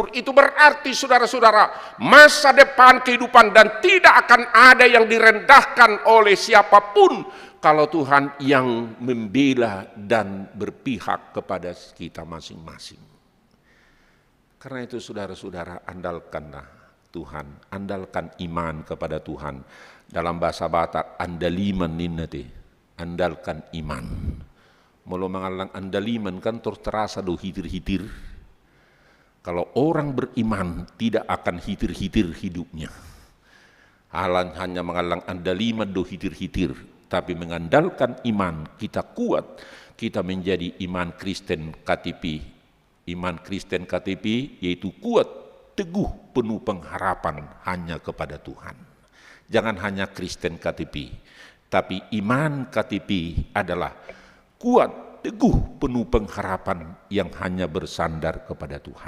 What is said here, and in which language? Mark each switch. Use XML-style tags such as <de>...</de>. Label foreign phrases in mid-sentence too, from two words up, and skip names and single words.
<id>Itu berarti saudara-saudara, masa depan kehidupan dan tidak akan ada yang direndahkan oleh siapapun kalau Tuhan yang membela dan berpihak kepada kita masing-masing. Karena itu saudara-saudara, andalkanlah Tuhan, andalkan iman kepada Tuhan. Dalam bahasa Batak, andaliman ninnate, andalkan iman.</id> <bbc>Mula mengalang andaliman kan terasa do hitir-hitir.</bbc> <id>Kalau orang beriman tidak akan hitir-hitir hidupnya.</id> <bbc>Hanya mengalang andaliman do hitir-hitir.</bbc> <id>Tapi mengandalkan iman, kita kuat, kita menjadi iman Kristen KTP. Iman Kristen KTP yaitu kuat, teguh, penuh pengharapan hanya kepada Tuhan. Jangan hanya Kristen KTP, tapi iman KTP adalah kuat, teguh, penuh pengharapan yang hanya bersandar kepada Tuhan.</id>